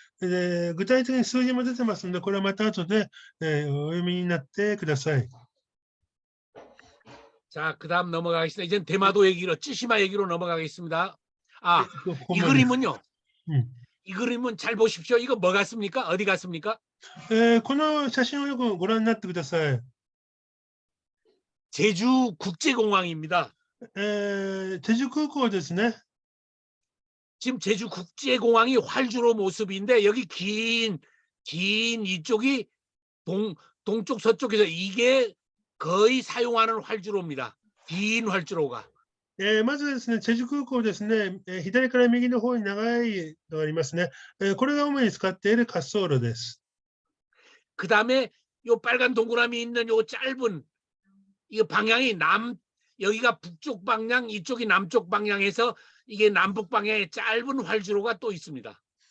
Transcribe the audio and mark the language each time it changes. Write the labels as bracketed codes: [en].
[ja] で具体的に数字も出てますので、これはまた後で、お読みになってください。 [ko] 자, 그다음 넘어가겠습니다. 이제 대마도 얘기로 찌시마 얘기로 넘어가겠습니다. 아, 이 그림은요. 이 그림은 잘 보십시오. 이거 뭐 같습니까? 어디 같습니까? [ja] この写真をよくご覧になってください。 [ko] 제주 국제공항입니다. [ja] チェジュ空港ですね。 [ko] 지금 제주 국제공항이 활주로 모습인데 여기 긴 이쪽이 동쪽 서쪽에서 이게 거의 사용하는 활주로입니다. 긴 활주로가. [ja] まずですね、チェジュ空港ですね、左から右の方に長いのがありますね。これが主に使っている滑走路です。 [ko] 그다음에 요 빨간 동그라미 있는 요 짧은 이 방향이 여기가 북쪽 방향, 이쪽이 남쪽 방향에서 이게 남북 방향의 짧은 활주로가 또 있습니다.